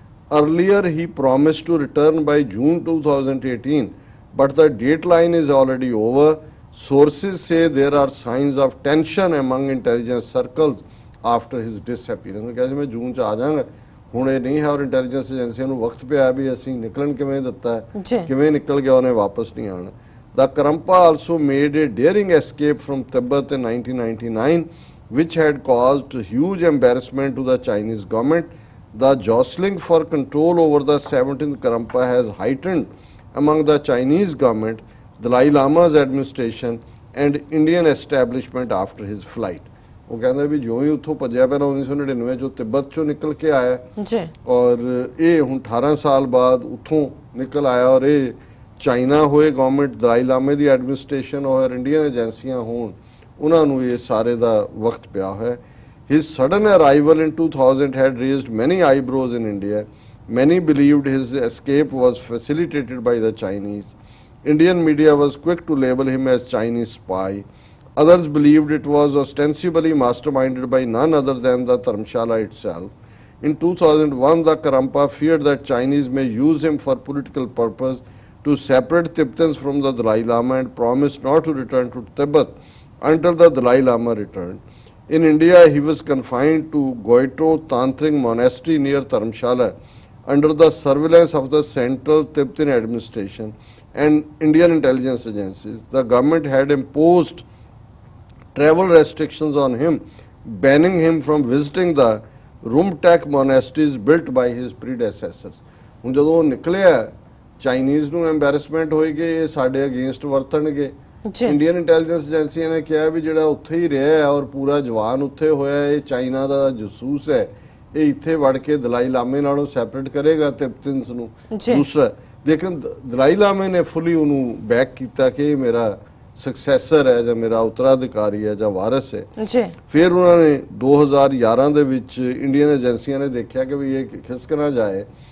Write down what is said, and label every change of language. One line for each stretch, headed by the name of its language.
English: earlier he promised to return by June 2018 but the deadline is already over sources say there are signs of tension among intelligence circles after his disappearance
Punjabi: ਉਹ ਕਹਿੰਦੇ ਮੈਂ ਜੂਨ ਚ ਆ ਜਾਵਾਂਗਾ ਹੁਣ ਇਹ ਨਹੀਂ ਹੈ ਔਰ ਇੰਟੈਲੀਜੈਂਸ ਏਜੰਸੀਆਂ ਨੂੰ ਵਕਤ ਪਿਆ ਵੀ ਅਸੀਂ ਨਿਕਲਣ ਕਿਵੇਂ ਦਿੱਤਾ ਹੈ ਕਿਵੇਂ ਨਿਕਲ ਗਿਆ ਉਹਨੇ ਵਾਪਸ ਨਹੀਂ ਆਉਣਾ
English: The Karmpa also made a daring escape from Tibet in 1999 which had caused huge embarrassment to the Chinese government. The jostling for control over the 17th Karmpa has heightened among the Chinese government, Dalai Lama's administration and Indian establishment after his flight.
Punjabi: ਉਹ ਕਹਿੰਦਾ ਵੀ ਜਿਉਂ ਹੀ ਉੱਥੋਂ ਭੱਜਿਆ ਪਹਿਲਾਂ 1999 ਚੋਂ ਤਿੱਬਤ ਚੋਂ ਨਿਕਲ ਕੇ ਆਇਆ ਜੀ ਔਰ ਇਹ ਹੁਣ 18 ਸਾਲ ਬਾਅਦ ਉੱਥੋਂ ਨਿਕਲ ਆਇਆ ਔਰ ਇਹ ਚਾਈਨਾ ਹੋਏ ਗਵਰਨਮੈਂਟ ਦਲਾਈ ਲਾਮੇ ਦੀ ਐਡਮਿਨਿਸਟ੍ਰੇਸ਼ਨ ਔਰ ਇੰਡੀਅਨ ਏਜੰਸੀਆਂ ਹੋਣ ਉਹਨਾਂ ਨੂੰ ਇਹ ਸਾਰੇ ਦਾ ਵਕਤ ਪਿਆ ਹੋਇਆ
English: His sudden arrival in 2000 had raised many eyebrows in India. Many believed his escape was facilitated by the Chinese. Indian media was quick to label him as Chinese spy. Others believed it was ostensibly masterminded by none other than the Dharamshala itself. In 2001, the Karmpa feared that Chinese may use him for political purpose to separate Tibetans from the Dalai Lama and promised not to return to Tibet until the Dalai Lama returned. In India, he was confined to Goito Tantric Monastery near Dharamshala under the surveillance of the Central Tibetan Administration and Indian intelligence agencies. The government had imposed travel restrictions on him, banning him from visiting the Rumtek monasteries built by his predecessors.
Punjabi: ਹੁਣ ਜਦੋਂ ਉਹ ਨਿਕਲਿਆ Chinese ਨੂੰ ਐਮਬੈਰਸਮੈਂਟ ਹੋਏਗੀ ਇਹ ਸਾਡੇ against ਵਰਤਣਗੇ Indian intelligence ਏਜੰਸੀਆਂ ਨੇ ਕਿਹਾ ਵੀ ਜਿਹੜਾ ਉੱਥੇ ਹੀ ਰਿਹਾ ਹੈ ਔਰ ਪੂਰਾ ਜਵਾਨ ਉੱਥੇ ਹੋਇਆ ਇਹ ਚਾਈਨਾ ਦਾ ਜਸੂਸ ਹੈ ਇਹ ਇੱਥੇ ਵੜ ਕੇ ਦਲਾਈ ਲਾਮੇ ਨਾਲੋਂ ਸੈਪਰੇਟ ਕਰੇਗਾ ਤਿਬਤਨਸ ਨੂੰ ਦੂਸਰਾ ਲੇਕਿਨ ਦਲਾਈ ਲਾਮੇ ਨੇ ਫੁੱਲੀ ਉਹਨੂੰ ਬੈਕ ਕੀਤਾ ਕਿ ਇਹ ਮੇਰਾ ਸਕਸੈਸਰ ਹੈ ਜਾਂ ਮੇਰਾ ਉੱਤਰਾਧਿਕਾਰੀ ਹੈ ਜਾਂ ਵਾਰਿਸ ਹੈ ਫਿਰ ਉਹਨਾਂ ਨੇ 2011 ਦੇ ਵਿੱਚ ਇੰਡੀਅਨ ਏਜੰਸੀਆਂ ਨੇ ਦੇਖਿਆ ਕਿ ਵੀ ਇਹ ਖਿਸਕ ਨਾ ਜਾਏ